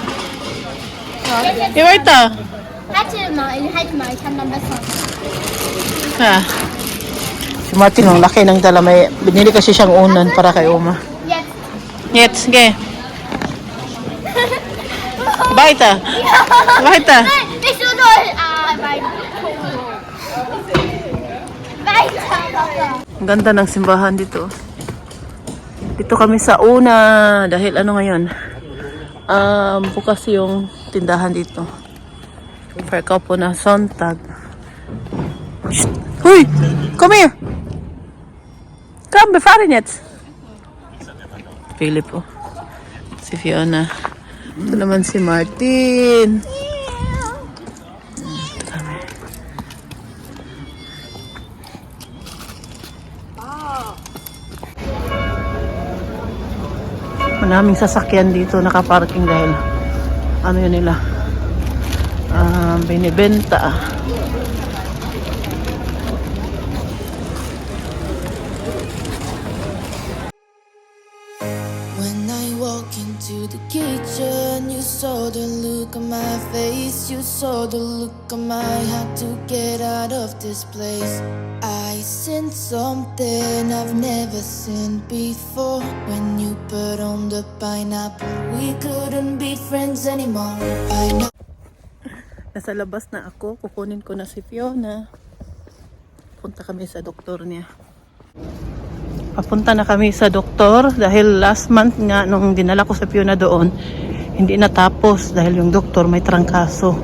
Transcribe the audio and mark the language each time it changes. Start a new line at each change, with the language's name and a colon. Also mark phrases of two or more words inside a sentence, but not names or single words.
German: Wie weiter? Halt mal, ich kann dann besser. Ha.
Filipino: Si Martin, ang laki ng dala. May binili kasi siyang unan para kay Uma.
German: Jetzt. Jetzt, geh. Weiter. Weiter. Nein, nicht so doll. Weiter. Weiter, Papa.
Filipino: Ang ganda ng simbahan dito. Dito kami sa una. Dahil ano ngayon? Bukas yung tindahan dito.
German: Verkauf na Sonntag. Shh. Hui! Komm her! Komm, wir fahren jetzt! Philip, oh.
Filipino: Si Fiona. Ito naman si Martin. Ito kami. Maraming sasakyan dito nakaparking dahil ano yun nila binibenta.
English: When I walk into the kitchen, you saw the look on my face. You saw the look on my had to get out of this place. I seen something I've never seen before. When you put on the pineapple, we couldn't be friends anymore.
Filipino: Nasa labas na ako. Kukunin ko na si Fiona. Punta kami sa doktor niya. Papunta na kami sa doktor dahil
English: last month
Filipino: nga nung dinala ko sa Fiona doon, hindi natapos dahil yung doktor may trangkaso.